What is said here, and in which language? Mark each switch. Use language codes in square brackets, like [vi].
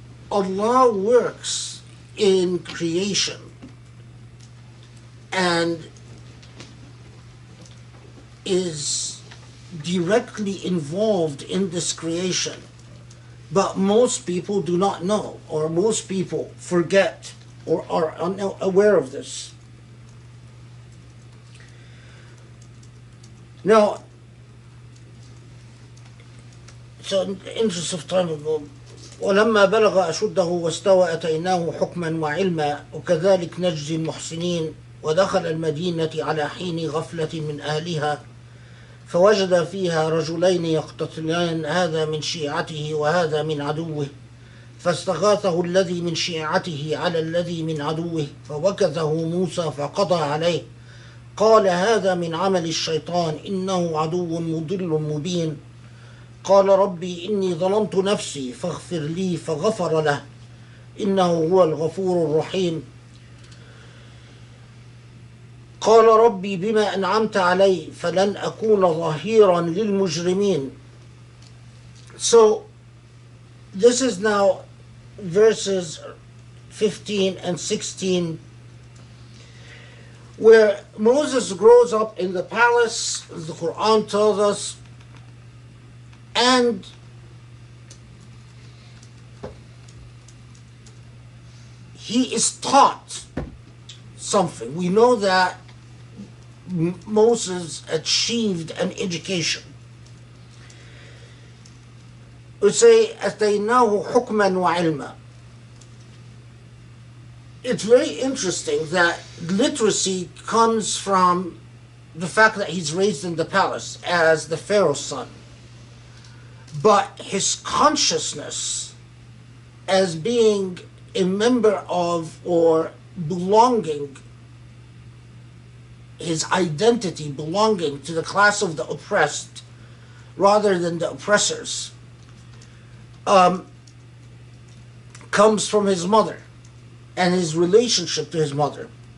[en] Allah works in creation and is directly involved in this creation, but most people do not know, or most people forget or are unaware of this. Now, so in the interest of time, we'll go. [ar] ولما بلغ أشده واستوى أتيناه حكما وعلما وكذلك نجزي المحسنين ودخل المدينة على حين غفلة من أهلها فوجد فيها رجلين يقتتلان هذا من شيعته وهذا من عدوه فاستغاثه الذي من شيعته على الذي من عدوه فوكزه موسى فقضى عليه قال هذا من عمل الشيطان إنه عدو مضل مبين قال ربي إني ظلمت نفسي فاغفر لي فغفر له إنه هو الغفور الرحيم قال ربي بما أنعمت علي فلن أكون ظهيرا للمجرمين. [en] So this is now verses 15 and 16 where Moses grows up in the palace, as the Quran tells us, and he is taught something. We know that Moses achieved an education. We say, [ar] أَتَيْنَاهُ حُكْمًا وَعِلْمًا. [en] It's very interesting that literacy comes from the fact that he's raised in the palace as the Pharaoh's son. But his consciousness as being a member of or belonging, his identity belonging to the class of the oppressed rather than the oppressors, comes from his mother and his relationship to his mother.